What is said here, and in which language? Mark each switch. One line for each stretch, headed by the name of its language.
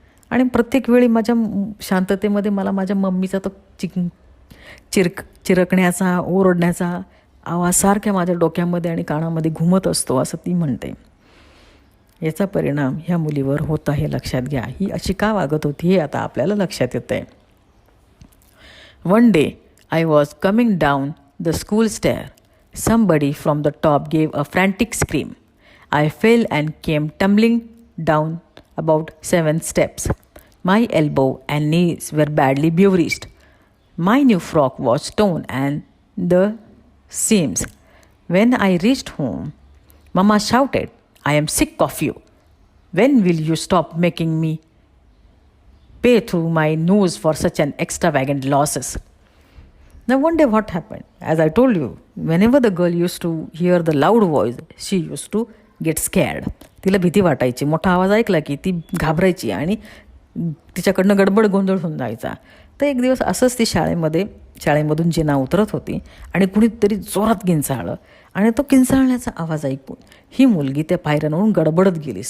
Marathi: आणि प्रत्येक वेळी माझ्या शांततेमध्ये मला माझ्या मम्मीचा तो चिरकण्याचा, ओरडण्याचा आवाज सारख्या माझ्या डोक्यामध्ये आणि कानामध्ये घुमत असतो, असं ती म्हणते. याचा परिणाम ह्या मुलीवर होता हे लक्षात घ्या. ही अशी का वागत होती हे आता आपल्याला लक्षात येतं आहे.
English: One day I was coming down the school stair. Somebody from the top gave a frantic scream. I fell and came tumbling down about 7 steps. My elbow and knees were badly bruised. My new frock was torn and the seams. When I reached home, Mama shouted, I am sick of you. When will you stop making me pay through my nose for such an extravagant losses? Now one day what happened? As I told you, whenever the girl used to hear the loud voice, she used to get scared.
Marathi: तिला भीती वाटायची. मोठा आवाज ऐकला की ती घाबरायची आणि तिच्याकडनं गडबड गोंधळ होऊन जायचा. तर एक दिवस असंच ती शाळेमधून जिना उतरत होती आणि कुणीतरी जोरात किंचाळलं आणि तो किंचाळण्याचा आवाज ऐकून ही मुलगी त्या पायऱ्यांवरून गडबडत गेली.